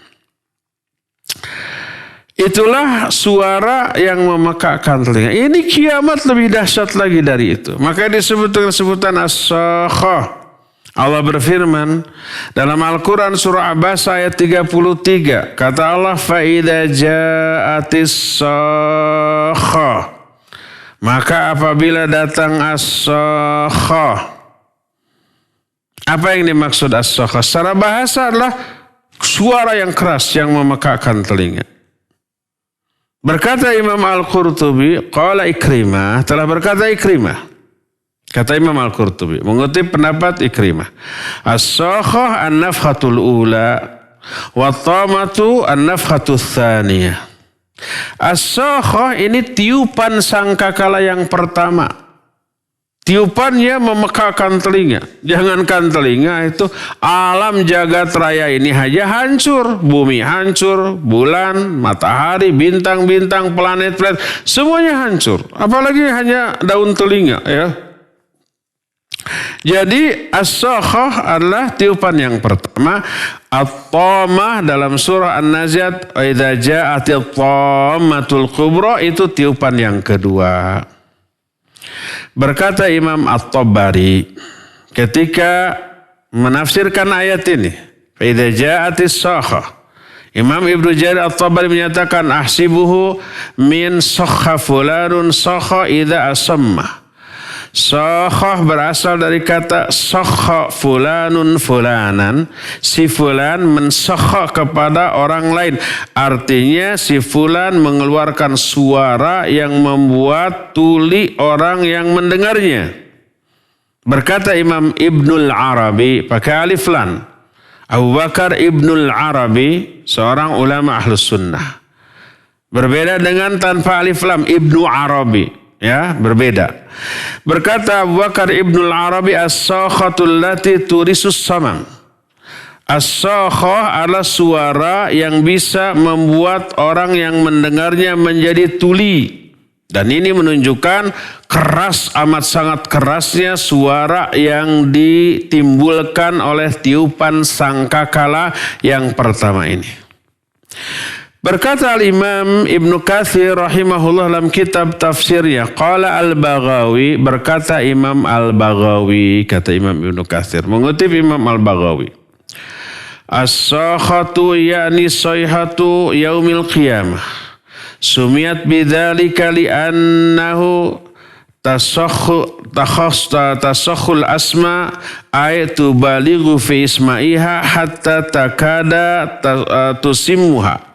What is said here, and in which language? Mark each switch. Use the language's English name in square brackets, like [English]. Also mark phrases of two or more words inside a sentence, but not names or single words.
[Indonesian] Itulah suara yang memekakkan telinga. Ini kiamat lebih dahsyat lagi dari itu. Maka disebut dengan sebutan as-sakhah. Allah berfirman dalam Al-Quran surah Abbas ayat 33. Kata Allah, [Arabic] فَإِذَا جَاءَتِ الصَّاخَّةُ. [Indonesian] Maka apabila datang as-sakhah. Apa yang dimaksud as-sakhah? Secara bahasa adalah suara yang keras yang memekakkan telinga. Berkata Imam Al-Qurtubi, qala Ikrimah, telah berkata Ikrimah. Kata Imam Al-Qurtubi, mengutip pendapat Ikrimah. [Arabic] الصاخة النفخة الأولى، والطامة النفخة الثانية. [Indonesian] As-sakhah ini tiupan sangkakala yang pertama. Tiupannya memekakkan telinga. Jangankan telinga itu, alam jagat raya ini aja hancur. Bumi hancur, bulan, matahari, bintang-bintang, planet-planet, semuanya hancur. Apalagi hanya daun telinga ya. Jadi as-sakhah adalah tiupan yang pertama. [Arabic] At-tamah [Indonesian] dalam surah [Arabic] An-Naziat, إذا جاءت الطامة الكبرى, [Indonesian] itu tiupan yang kedua. Berkata Imam At-Tabari ketika menafsirkan ayat ini, [Arabic] إذا جاءت الصاخة, Imam Ibnu Jarir At-Tabari menyatakan أحسبه من صخ فلان صخ إذا أصم. [Indonesian] Sakhah berasal dari kata [Arabic] صخ فلان فلانا. [Indonesian] Si fulan mensakha kepada orang lain. Artinya si fulan mengeluarkan suara yang membuat tuli orang yang mendengarnya. Berkata Imam Ibnul Arabi, pakai [Arabic] ألف لام. [Indonesian] Abu Bakar Ibnul Arabi, seorang ulama [Arabic] أهل السنة. [Indonesian] Berbeda dengan tanpa [Arabic] ألف لام, [Indonesian] Ibnu Arabi. Ya, berbeda. Berkata Abu Bakar Ibnul Arabi, [Arabic] الصاخة التي تورث الصمم. [Indonesian] As-sakhah adalah suara yang bisa membuat orang yang mendengarnya menjadi tuli. Dan ini menunjukkan keras, amat sangat kerasnya suara yang ditimbulkan oleh tiupan sangkakala yang pertama ini. Berkata Al-Imam Ibnu Katsir rahimahullah dalam kitab tafsirnya, qala [Arabic] Al-Baghawi, [Indonesian] berkata Imam Al-Baghawi, kata Imam Ibnu Katsir, mengutip Imam Al-Baghawi, [Arabic] الصاخة يعني صيحة يوم القيامة، سميت بذلك لأنها تصخ الأسماع أي تبالغ في إسماعها حتى تكاد تصمها.